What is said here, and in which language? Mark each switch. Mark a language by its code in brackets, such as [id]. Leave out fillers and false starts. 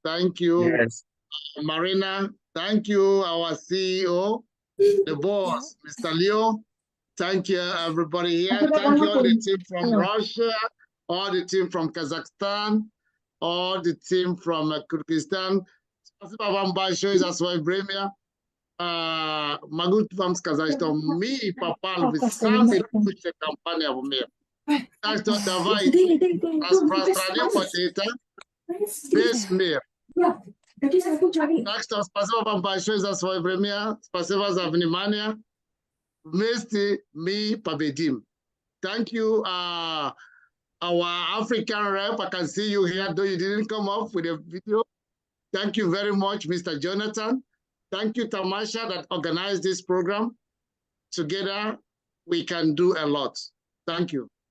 [en] Thank you, Marina. Thank you, our CEO, the boss, Mr. Leo. Thank you, everybody here. Thank you, all the team from Russia, all the team from Kazakhstan, all the team from Kyrgyzstan. [ru] Спасибо вам большое за свое время. Могу вам сказать, что мы попали в самую лучшую компанию в мире. Так что давайте распространим вот это весь мир. Так что спасибо вам большое за свое время. Спасибо за внимание. Вместе мы победим. [en] Thank you, our African rep. I can see you here, though you didn't come up with a video. Thank you very much, Mr. Jonathan. Thank you, Tamasha, that organized this program. Together, we can do a lot. Thank you.